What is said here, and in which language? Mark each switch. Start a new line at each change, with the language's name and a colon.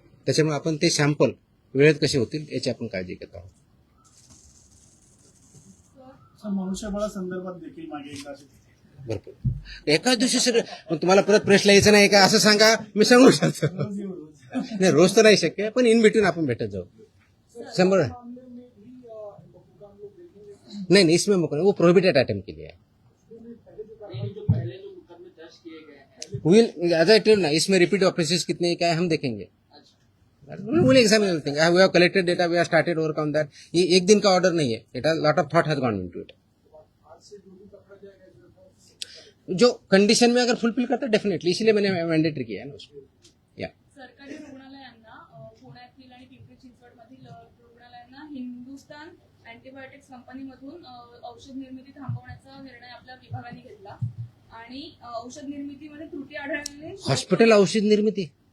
Marathi: त्याच्यामुळे आपण ते सॅम्पल वेळेत कसे होतील याची आपण काळजी घेत आहोत. मनुष्यबळासंदर्भात देखील मागे एकदा भरपूर एकाच दिवशी सगळं तुम्हाला परत प्रेसला यायचं नाही का असं सांगा, मी सांगू शकतो. नाही रोज तर नाही शक्य, पण इन बिटवीन आपण भेटत जाऊ.
Hindi: 100 नहीं इसमें मुकदमा वो प्रोहिबिटेड आइटम के लिए है.
English: will as I tell ना,
Hindi: इसमें रिपीट ऑफिसेस कितने क्या है हम देखेंगे.
English: Will examine everything. We have collected data, we have started work on that.
Hindi: ये एक दिन का ऑर्डर नहीं है.
English: It has lot of thought has gone into it.
Hindi: जो कंडीशन में अगर फुलफिल करता है डेफिनेटली, इसलिए मैंने मैंडेटरी किया है ना उसको.
Marathi: या सरकारी रुग्णालयांना पुण्यातील आणि पिंपरी चिंचवडमधील रुग्णालयांना हिंदुस्तान अँटीबायोटिक्स कंपनीमधून औषध निर्मिती थांबवण्याचा निर्णय आपल्या विभागाने घेतला आणि औषध निर्मितीमध्ये त्रुटी आढळल्याने हॉस्पिटल औषध निर्मिती